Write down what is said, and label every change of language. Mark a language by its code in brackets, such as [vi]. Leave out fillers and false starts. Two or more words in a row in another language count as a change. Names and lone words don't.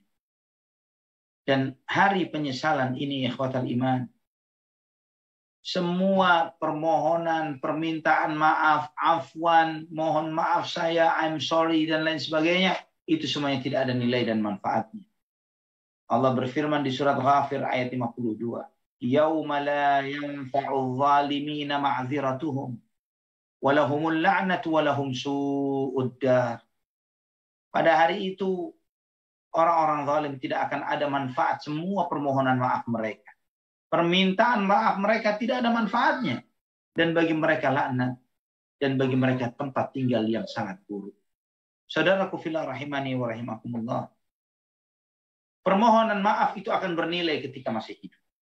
[id] Dan hari penyesalan ini, [ar] إخوة الإيمان, [id] semua permohonan, permintaan maaf, afwan, mohon maaf saya, [en] I'm sorry, [id] dan lain sebagainya, itu semuanya tidak ada nilai dan manfaatnya. Allah berfirman di surat Ghafir ayat 52. [ar] يوم لا ينفع الظالمين معذرتهم ولهم اللعنة ولهم سوء الدار. [id] Pada hari itu orang-orang zalim tidak akan ada manfaat semua permohonan maaf mereka. Permintaan maaf mereka tidak ada manfaatnya. Dan bagi mereka laknat. Dan bagi mereka tempat tinggal yang sangat buruk. Saudaraku fillah [ar] رحمني ورحمكم الله. [id] Permohonan maaf itu akan bernilai ketika masih hidup.